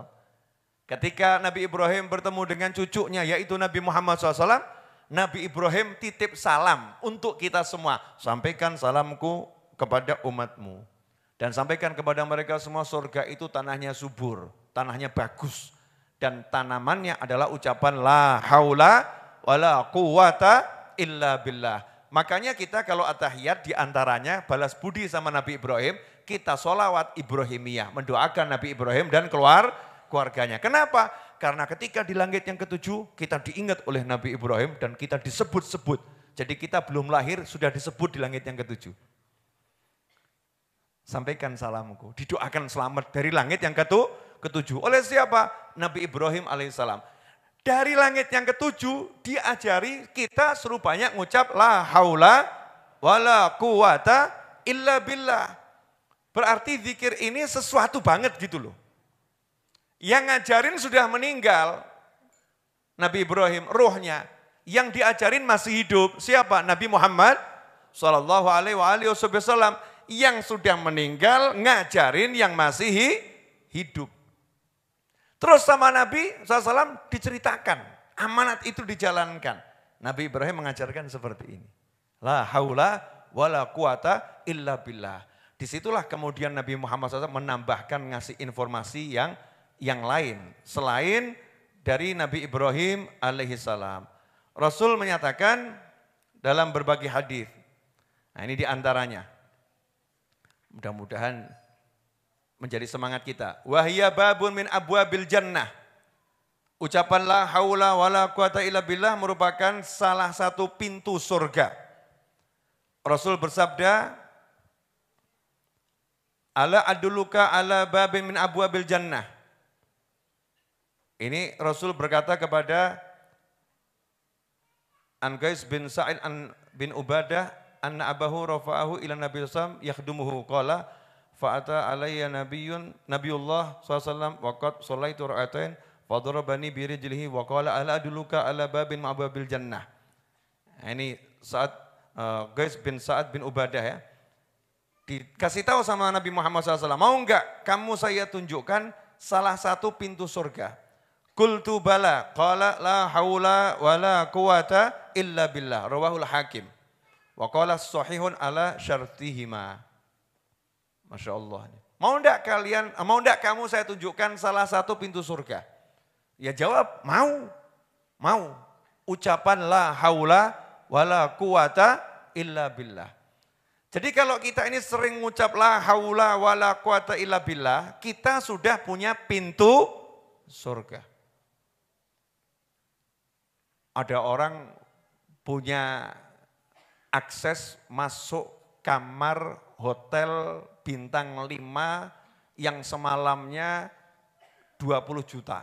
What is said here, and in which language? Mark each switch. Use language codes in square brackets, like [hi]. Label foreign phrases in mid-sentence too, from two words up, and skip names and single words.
[id] Ketika Nabi Ibrahim bertemu dengan cucunya yaitu Nabi Muhammad SAW, Nabi Ibrahim titip salam untuk kita semua. Sampaikan salamku kepada umatmu. Dan sampaikan kepada mereka semua surga itu tanahnya subur, tanahnya bagus. Dan tanamannya adalah ucapan [ar] لا حول ولا قوة إلا بالله. [id] Makanya kita kalau at-tahiyat diantaranya balas budi sama Nabi Ibrahim, kita sholawat Ibrahimiyah, mendoakan Nabi Ibrahim dan keluarganya. Kenapa? Karena ketika di langit yang ketujuh kita diingat oleh Nabi Ibrahim dan kita disebut-sebut. Jadi kita belum lahir sudah disebut di langit yang ketujuh. Sampaikan salamku, didoakan selamat dari langit yang ketujuh. Oleh siapa? Nabi Ibrahim alaihissalam. Dari langit yang ketujuh diajari kita suruh banyak ngucap [ar] لا حول ولا قوة إلا بالله. [id] Berarti zikir ini sesuatu banget gitu loh. Yang ngajarin sudah meninggal. Nabi Ibrahim, ruhnya. Yang diajarin masih hidup. Siapa? Nabi Muhammad [ar] صلى الله عليه وسلم. [id] Yang sudah meninggal ngajarin yang masih hidup. Terus sama Nabi SAW diceritakan. Amanat itu dijalankan. Nabi Ibrahim mengajarkan seperti ini. [ar] لا حول ولا قوة إلا بالله. [id] Disitulah kemudian Nabi Muhammad SAW menambahkan ngasih informasi yang lain. Selain dari Nabi Ibrahim alaihissalam. Rasul menyatakan dalam berbagai hadis. Nah ini diantaranya. Mudah-mudahan menjadi semangat kita. [ar] وهي باب من أبواب الجنة. Ucapan لا حول ولا قوة إلا بالله [id] merupakan salah satu pintu surga. Rasul bersabda, [ar] ألا أدلك على باب من أبواب الجنة. [id] Ini Rasul berkata kepada [ar] An-Qais bin Sa'id bin Ubadah, أن أباه رفعه إلى النبي ﷺ يخدمه قال فأتى علي نبي الله ﷺ وقد صليت ركعتين فضربني برجله وقال ألا أدلك على باب من أبواب الجنة. [id] Ini saat Qais bin Sa'ad bin Ubadah ya. Dikasih tahu sama Nabi Muhammad SAW, mau enggak kamu saya tunjukkan salah satu pintu surga. [ar] قلت بلى، قال لا حول ولا قوة إلا بالله، رواه الحاكم. وقال صحيح على شرطهما. ما شاء الله. [id] Mau enggak kamu saya tunjukkan salah satu pintu surga? Ya jawab, mau. [ar] Ucapan لا حول ولا قوة إلا بالله. [id] Jadi kalau kita ini sering ngucap [ar] لا حول ولا قوة إلا بالله, [id] kita sudah punya pintu surga. Ada orang punya akses masuk kamar hotel bintang 5 yang semalamnya 20 juta.